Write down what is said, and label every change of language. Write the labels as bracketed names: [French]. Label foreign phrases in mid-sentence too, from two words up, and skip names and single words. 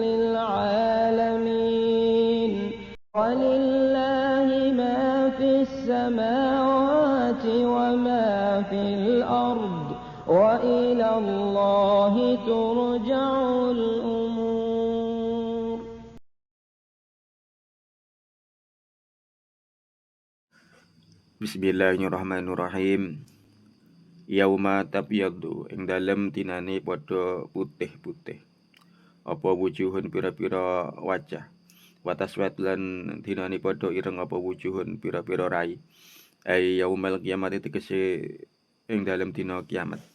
[Arabic] للعالمين ولله ما في السماوات وما في الأرض وإلى الله ترجع الأمور. بسم الله الرحمن الرحيم. يوم تبيض [Javanese] ing dalem dinane padha putih-putih. Apa wujuhun pira-pira wajah. Wataswat lan dinane padha ireng apa wujuhun pira-pira rai. [Arabic] أي يوم القيامة [Javanese] tegese ing dalem dina kiamat.